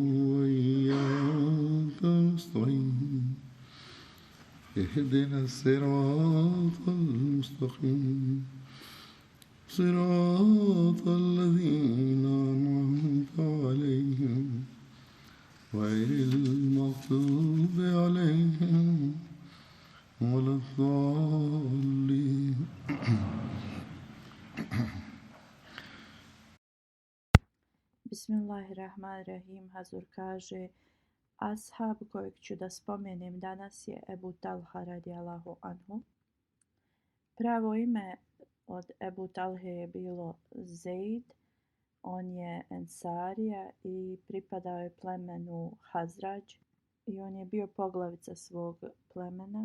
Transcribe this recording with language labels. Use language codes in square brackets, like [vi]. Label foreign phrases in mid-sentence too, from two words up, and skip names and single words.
[ar] وإياك نستعين اهدنا الصراط المستقيم صراط الذين أنعمت عليهم غير المغضوب عليهم ولا الضالين. Bismillahirrahmanirrahim. [bs] Hazur kaže: Ashab kojeg ću da spomenem danas je Ebu Talha [ar] رضي الله عنه. [bs] Pravo ime od Ebu Talhe je bilo Zeid. On je Ensarija i pripadao je plemenu Hazrađ i on je bio poglavica svog plemena.